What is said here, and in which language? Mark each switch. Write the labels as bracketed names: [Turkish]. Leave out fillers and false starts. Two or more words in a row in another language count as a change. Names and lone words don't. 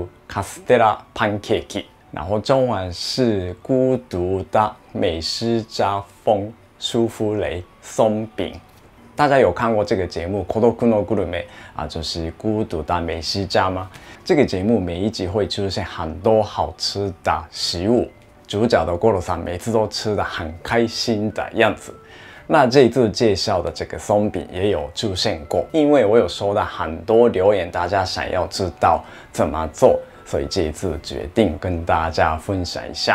[Japanese] カステラパンケーキ， [Chinese] 然后中文是孤独的美食家风舒芙蕾松饼。大家有看过这个节目孤独のグルメ啊，就是孤独的美食家吗？这个节目每一集会出现很多好吃的食物，主角的锅炉さん每次都吃得很开心的样子。那这一次介绍的这个松饼也有出现过，因为我有收到很多留言，大家想要知道怎么做，所以这一次决定跟大家分享一下。